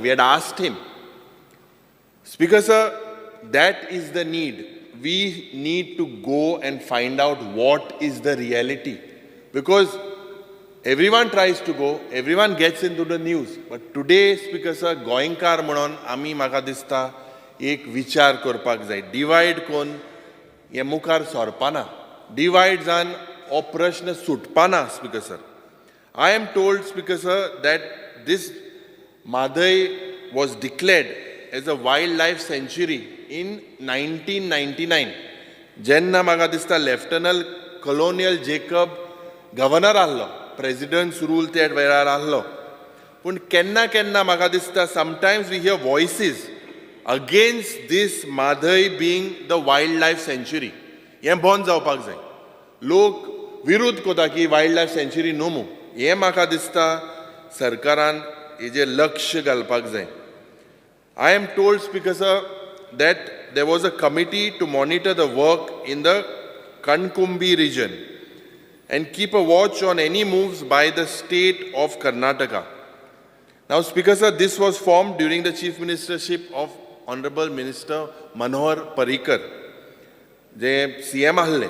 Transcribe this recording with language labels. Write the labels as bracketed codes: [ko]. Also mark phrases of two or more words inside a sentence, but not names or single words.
[en] We had asked him. Speaker sir, that is the need. We need to go and find out what is the reality. Because everyone tries to go, everyone gets into the news. But today, Speaker sir, [kok] goinkar म्हणून आमी म्हाका दिसता एक विचार करपाक जाय. डिवायड कोन हे मुखार सरपाना. डिवायड जावन हो प्रश्न सुटपाना, [en] Speaker sir. I am told, Speaker sir, that this Mhadei was declared as a wildlife sanctuary in 1999. [kok] Jenna म्हाका दिसता Lieutenant Colonel Jacob governor ahlo, [en] president's rule [kok] त्या वेळार ahlo. पूण केन्ना केन्ना म्हाका दिसता [en] sometimes we hear voices against this Mhadei being the wildlife sanctuary. [kok] हें बंद जावपाक जाय. लोक विरोध कोता की [en] wildlife sanctuary [kok] नोमू. हें म्हाका दिसता सरकारान हेजेर लक्ष घालपाक जाय. [en] I am told, Speaker sir, that there was a committee to monitor the work in the Kankumbi region and keep a watch on any moves by the state of Karnataka. Now, Speaker sir, this was formed during the Chief Ministership of Honorable Minister Manohar Parrikar, the CM ahale.